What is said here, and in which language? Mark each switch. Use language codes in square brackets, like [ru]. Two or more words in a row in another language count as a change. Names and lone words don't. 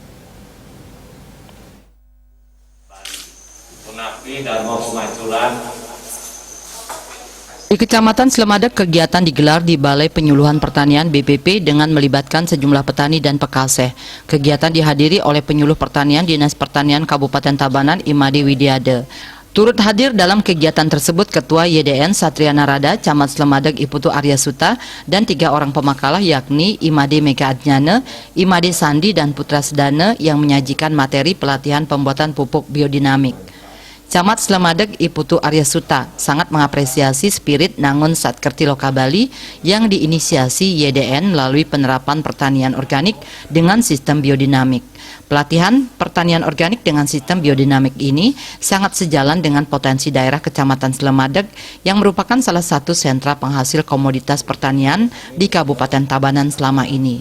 [id] Di Kecamatan Selemadak, kegiatan digelar di Balai Penyuluhan Pertanian BPP dengan melibatkan sejumlah petani dan pekaseh. Kegiatan dihadiri oleh penyuluh pertanian Dinas Pertanian Kabupaten Tabanan Imade Widiade. Turut hadir dalam kegiatan tersebut Ketua YDN Satria Narada, Camat Selemadak Iputu Arya Suta, dan 3 orang pemakalah yakni Imade Mega Adnyana, Imade Sandi, dan Putra Sedana yang menyajikan materi pelatihan pembuatan pupuk biodinamik. Camat Selemadak Iputu Arya Suta sangat mengapresiasi spirit Nangun Satkerti Loka Bali yang diinisiasi YDN melalui penerapan pertanian organik dengan sistem biodinamik. Pelatihan pertanian organik dengan sistem biodinamik ini sangat sejalan dengan potensi daerah Kecamatan Selemadak yang merupakan salah satu sentra penghasil komoditas pertanian di Kabupaten Tabanan selama ini.